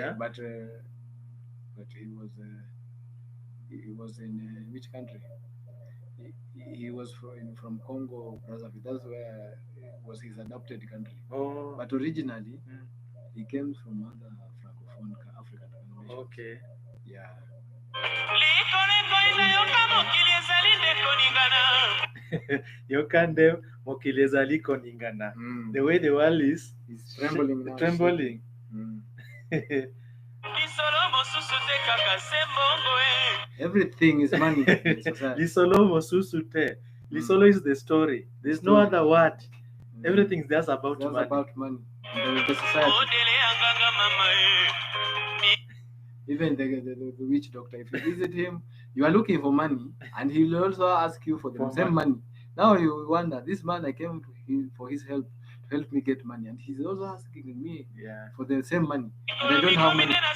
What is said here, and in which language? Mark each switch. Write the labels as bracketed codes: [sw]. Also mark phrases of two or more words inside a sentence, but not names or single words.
[en] Yeah, but he was in which country? He was from Congo, Brazzaville. That's where was his adopted country. Oh. But originally, he came from other Francophone African nations. Okay. Yeah. [ln] Yokande mokileza liko ningana. [en] The way the world is trembling now. Trembling. Everything is money. [ln] Lisolo mosusute. Lisolo [en] is the story. There's no other word. Everything is just about money. About money. The society. Even the witch doctor, if you visit him, you are looking for money, and he will also ask you for the same money. Now you wonder, this man, I came to him for his help, to help me get money, and he's also asking me for the same money, and I don't have money.